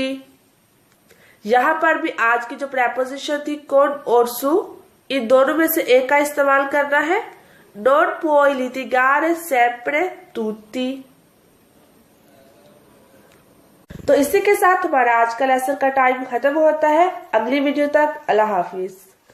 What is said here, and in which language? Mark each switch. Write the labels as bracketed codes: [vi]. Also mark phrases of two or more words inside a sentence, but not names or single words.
[ur] یہاں پر بھی آج کی جو پریپوزیشن تھی con اور su، ان دونوں میں سے ایک کا استعمال کرنا ہے. [it] Non puoi litigare sempre tutti। [ur] تو اسی کے ساتھ ہمارا آج کا لیسن کا ٹائم ختم ہوتا ہے. اگلی ویڈیو تک اللہ حافظ.